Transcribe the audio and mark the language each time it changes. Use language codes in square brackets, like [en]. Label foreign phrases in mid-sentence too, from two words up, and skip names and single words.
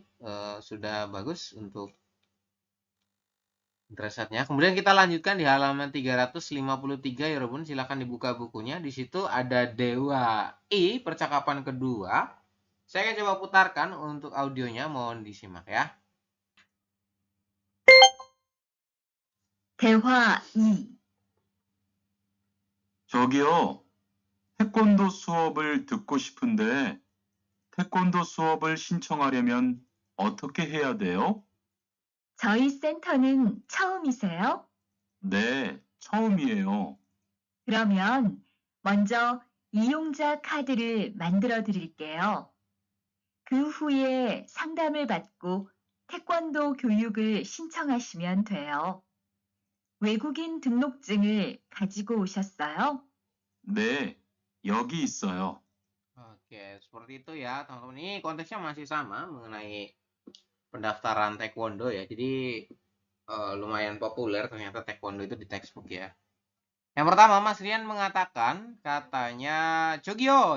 [id] Sudah bagus untuk Interesatnya. Kemudian kita lanjutkan di halaman 353 ya Robun. Silakan dibuka bukunya. Di situ ada Dewa I percakapan kedua. Saya akan coba putarkan untuk audionya. Mohon disimak ya. [ko] 대화 2. 저기요, 태권도 수업을 듣고 싶은데 태권도 수업을 신청하려면 어떻게 해야 돼요? 저희 센터는 처음이세요? 네, 처음이에요. 그러면 먼저 이용자 카드를 만들어 드릴게요. 그 후에 상담을 받고 태권도 교육을 신청하시면 돼요. 외국인 등록증을 가지고 오셨어요? 네, 여기 있어요. [id] Oke, seperti itu ya, teman-teman. Ini konteksnya masih sama mengenai pendaftaran taekwondo ya. Jadi lumayan populer ternyata taekwondo itu di textbook ya. Yang pertama, Mas Rian mengatakan katanya Jogyo.